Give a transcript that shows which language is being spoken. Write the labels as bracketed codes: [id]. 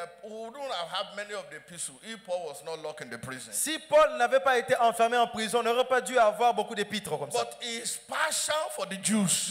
[en] We wouldn't have had many of the epistles if Paul was not locked in the prison. [fr] Si Paul n'avait pas été enfermé en prison, on n'aurait pas dû avoir beaucoup d'épîtres comme ça. [en] But his passion for the Jews